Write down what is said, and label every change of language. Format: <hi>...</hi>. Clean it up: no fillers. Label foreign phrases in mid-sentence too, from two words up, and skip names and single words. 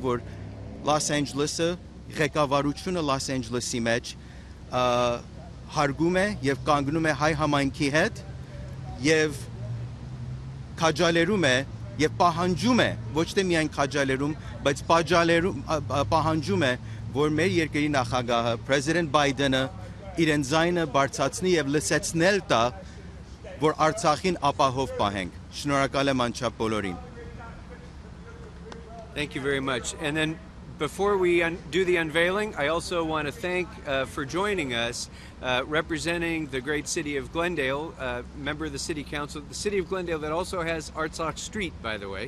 <hy>որ Los Angeles-ը, ղեկավարությունը Los Angeles-ի մեջ հարգում է եւ կանգնում է հայ համայնքի հետ եւ քաջալերում է եւ պահանջում է, ոչ թե միայն քաջալերում, բայց պահանջում է, որ մեր երկրի նախագահը President Biden-ը իրեն ձայնը բարձրացնի եւ լսեցնել տա, որ Արցախին ապահով պահենք։ Շնորհակալ եմ անչափ բոլորին։</hy> <en>Thank you very much. And then before we do the unveiling, I also want to thank for joining us, representing the great city of Glendale, member of the city council, the city of Glendale that also has Artsakh Street, by the way.</en>